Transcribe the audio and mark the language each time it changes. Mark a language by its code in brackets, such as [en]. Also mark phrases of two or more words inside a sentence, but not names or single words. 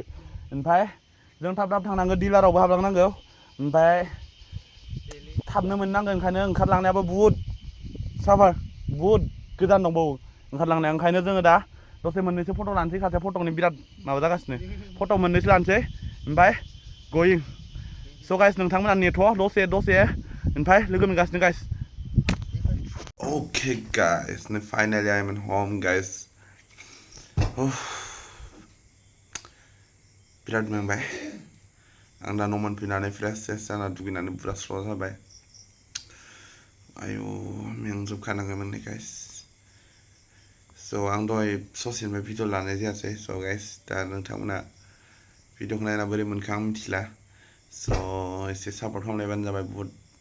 [brx] ओमफ्राय जों थाब थाब थांनांगौ डिलारावबो हाबलांनांगौ ओमफ्राय थाबनो मोननांगौ ओंखायनो ओंखारलांनायाबो बुहुद साफार बुहुद गोजान दंबावो ओंखारलांनाया ओंखायनो जोङो दा दसे मोननैसो फट' लानोसै खासे फट'नि बिराद माबा जागासिनो फट' मोननैसो लानोसै ओमफ्राय गयिं स' गाइस नोंथांमोना नेथ' दसे ओमफ्राय लोगो मोनगासिनो गाइस [en] Okay guys, finally I'm at home guys. [brx] बिराद मेंबाय आं दा न' मोनफैनानै फ्रेस जाना दुगैनानै बुरा स्र' जाबाय आयौ मेंजोबखानांगौमोन गाइस स' आं दहाय ससेनिफ्राय भिडिअ लानाय जायासै स' गाइस दा नोंथांमोना भिडिअखौ नायना बोरै मोनखो आं मिथिला स' एसे सापर्ट खालामलायबानो जाबाय बुहुद